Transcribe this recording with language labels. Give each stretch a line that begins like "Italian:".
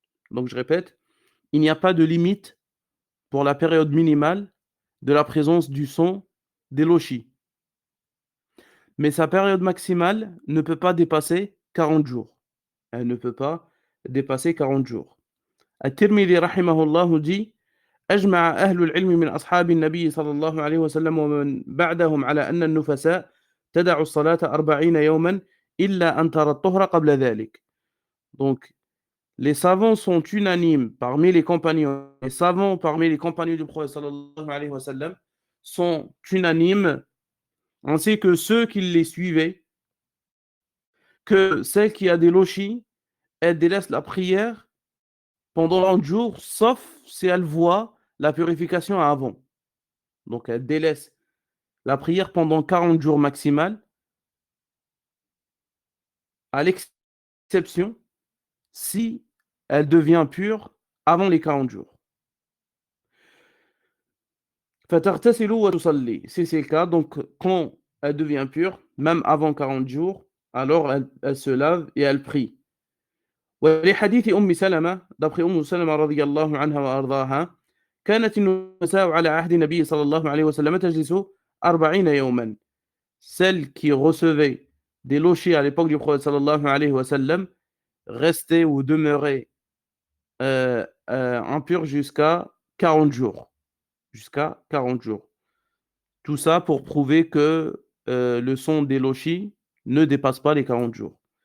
French: Donc je répète, il n'y a pas de limite pour la période minimale de la présence du sang des lochis. Mais sa période maximale ne peut pas dépasser 40 jours. Elle ne peut pas dépasser 40 jours. At-Tirmidhi rahimahullah dit
Arabic: أجمع أهل العلم من أصحاب النبي صلى الله عليه وسلم ومن بعدهم على أن النفساء تدع الصلاة 40 يوما إلا أن ترى الطهر قبل ذلك.
French: Donc, les savants sont unanimes parmi les compagnons. Les savants parmi les compagnons du prophète sallallahu alayhi wa sallam sont unanimes, ainsi que ceux qui les suivaient, que celle qui a des lochis, elle délaisse la prière pendant 30 jours, sauf si elle voit la purification avant. Donc, elle délaisse la prière pendant 40 jours maximal, à l'exception si elle devient pure avant les 40 jours.
Arabic: فَتَغْتَسِلُ وَتُصَلِّي.
French: Si c'est le cas, donc quand elle devient pure, même avant 40 jours, alors elle se lave et elle prie.
Arabic: ولحديث أم سلمة,
French: d'après
Arabic: أم سلمة رضي الله عنها وأرضاها, كانت النساء على عهد النبي صلى الله عليه وسلم تجلس 40 يوما.
French: Celles qui recevaient des lochis à l'époque du prophète sallallahu alayhi wa sallam restaient ou demeuraient impures jusqu'à 40 jours. Jusqu'à 40 jours. Tout ça pour prouver que le son des lochis ne dépasse pas les 40 jours.